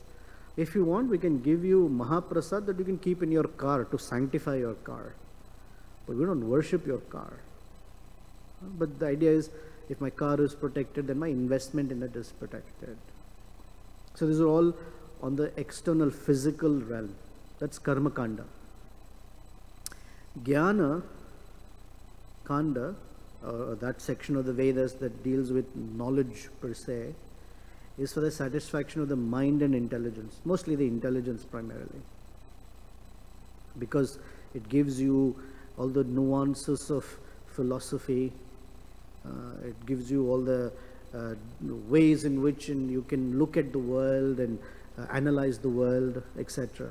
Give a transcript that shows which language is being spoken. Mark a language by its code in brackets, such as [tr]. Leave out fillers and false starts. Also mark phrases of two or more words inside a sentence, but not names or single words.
[en] If you want, we can give you Mahaprasad that you can keep in your car to sanctify your car. But we don't worship your car. But the idea is, if my car is protected, then my investment in it is protected. So these are all on the external physical realm. That's [sa] कर्म काण्ड. ज्ञान काण्ड, [en] or that section of the Vedas that deals with knowledge per se, is for the satisfaction of the mind and intelligence, mostly the intelligence primarily, because it gives you all the nuances of philosophy, it gives you all the ways in which you can look at the world and analyze the world, etc.